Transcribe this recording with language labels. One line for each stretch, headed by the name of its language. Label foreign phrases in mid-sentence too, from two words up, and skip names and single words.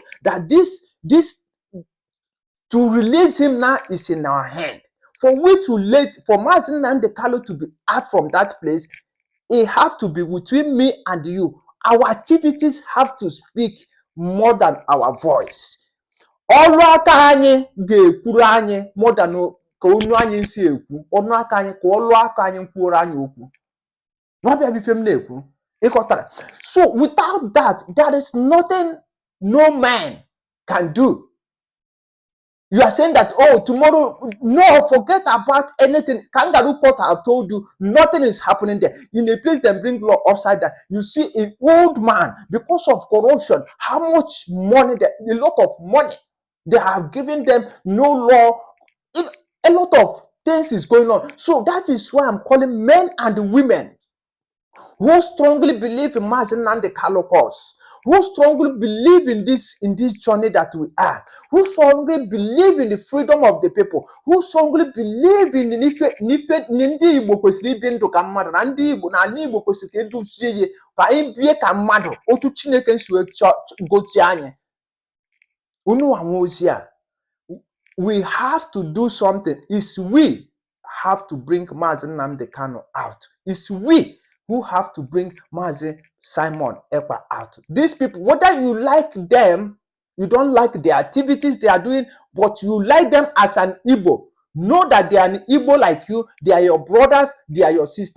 English: That this to release him now is in our hand. For we to for Mazi Nnamdi Kanu to be out from that place, it have to be between me and you. Our activities have to speak more than our voice.
Igbo: Ọrụ aka anyị ga-ekwuru anyị
English: more than
Igbo: ka onu anyị si ekwu. Ọnụ aka anyị ka ọrụ aka anyị kwuoro anyị okwu. N'ọbịa bife m na-ekwu. Ịkọtara.
English: So without that, there is nothing no man can do. You are saying that, oh, tomorrow, no, forget about anything. Kangaroo court have told you nothing is happening there. In a place they bring law upside down. You see an old man, because of corruption, how much money, a lot of money, they have given them, no law. A lot of things is going on. So that is why I'm calling men and women who strongly believe in Mazi Nnamdi Kanu cause, who strongly believe in this journey that we are, who strongly believe in the freedom of the people, who strongly believe in the
Igbo: ndị Igbo kwesịrị ibi ndụ ka mmadụ, na ndị Igbo na ala Igbo kwesịrị ka eduzie ihe ka anyị bie ka mmadụ otu Chineke nsi wee gozie anyị. Unu anwe ozi a,
English: we have to do something. It's we have to bring Mazi Nnamdi Kanu out. It's we who have to bring Mazi Simon Ekpa out. These people, whether you like them, you don't like the activities they are doing, but you like them as an Igbo, know that they are an Igbo like you, they are your brothers, they are your sisters.